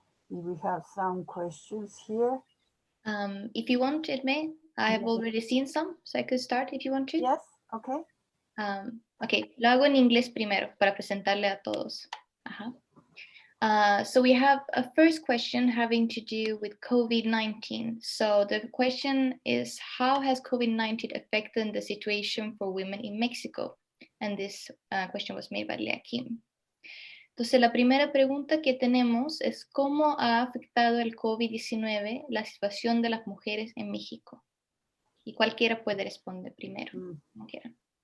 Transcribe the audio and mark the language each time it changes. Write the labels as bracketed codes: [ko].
[en] We have some questions here. If you want, Edme, I've already seen some, so I could start if you want to. Yes, okay. [es] Ok, lo hago en inglés primero para presentarle a todos. Ajá. [en] So we have a first question having to do with COVID-19. So the question is, how has COVID-19 affected the situation for women in Mexico? And this question was made by Lea Kim. [es] Entonces, la primera pregunta que tenemos es, ¿cómo ha afectado el COVID-19 la situación de las mujeres en México? Y cualquiera puede responder primero, como quieran.